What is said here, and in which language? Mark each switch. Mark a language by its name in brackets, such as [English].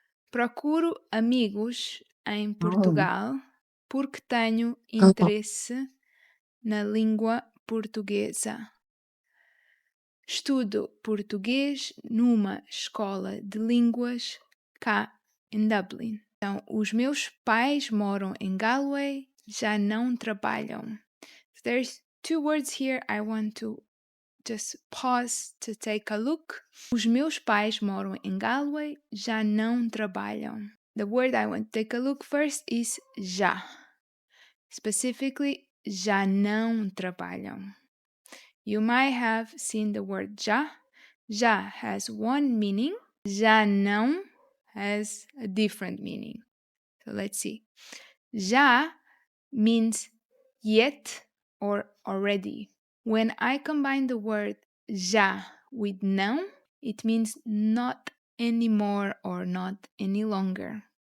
[Portuguese] Procuro amigos em Portugal porque tenho interesse na língua portuguesa. Estudo português numa escola de línguas cá em Dublin. Então, os meus pais moram em Galway, já não trabalham. [English] There's two words here I want to just pause to take a look. [Portuguese] Os meus pais moram em Galway, já não trabalham. [English] The word I want to take a look first is já. Specifically, [Portuguese] já não trabalham. [English] You might have seen the word já. Já has one meaning. Já não has a different meaning. So let's see. Já means yet or already. When I combine the word já with não, it means not anymore or not any longer.